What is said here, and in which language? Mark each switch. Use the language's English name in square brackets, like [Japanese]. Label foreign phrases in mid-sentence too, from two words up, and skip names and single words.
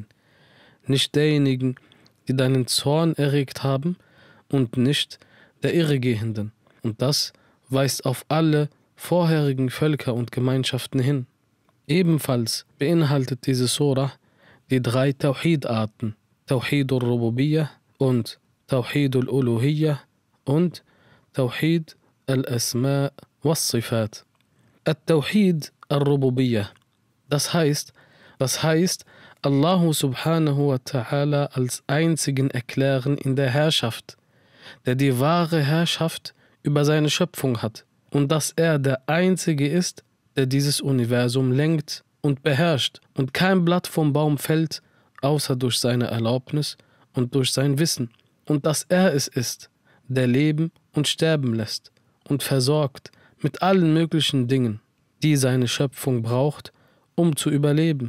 [German] Nicht derjenigen, die deinen Zorn erregt haben, und nicht der Irregehenden. Und das weist auf alle vorherigen Völker und Gemeinschaften hin. Ebenfalls beinhaltet diese Surah die 3 Tawhid-Arten, [Arabic] توحيد الربوبية und توحيد الألوهية und توحيد الأسماء والصفات. التوحيد الربوبية, [German] das heißt, [Arabic] الله سبحانه وتعالى [German] als einzigen erklären in der Herrschaft, der die wahre Herrschaft über seine Schöpfung hat und dass er der Einzige ist, der dieses Universum lenkt und beherrscht und kein Blatt vom Baum fällt, außer durch seine Erlaubnis und durch sein Wissen, und dass er es ist, der leben und sterben lässt und versorgt mit allen möglichen Dingen, die seine Schöpfung braucht, um zu überleben.